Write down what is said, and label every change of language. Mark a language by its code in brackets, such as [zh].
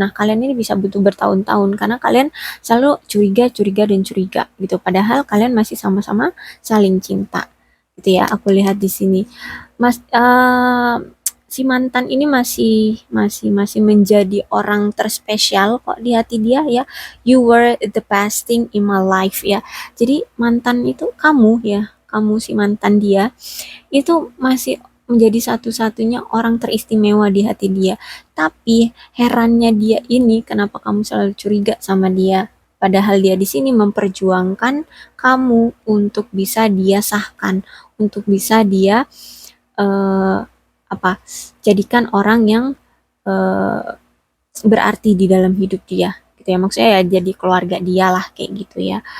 [id] Nah, kalian ini bisa butuh bertahun-tahun karena kalian selalu curiga, curiga dan curiga gitu. Padahal kalian masih sama-sama saling cinta gitu ya. Aku lihat di sini. Mas si mantan ini masih menjadi orang terspesial kok di hati dia ya. [en] You were the best thing in my life ya. [id] Jadi mantan itu kamu ya, kamu si mantan dia itu masih menjadi satu-satunya orang teristimewa di hati dia. Tapi herannya dia ini kenapa kamu selalu curiga sama dia? Padahal dia di sini memperjuangkan kamu untuk bisa dia sahkan, untuk bisa dia eh, apa jadikan orang yang eh, berarti di dalam hidup dia gitu ya, maksudnya ya jadi keluarga dia lah kayak gitu ya.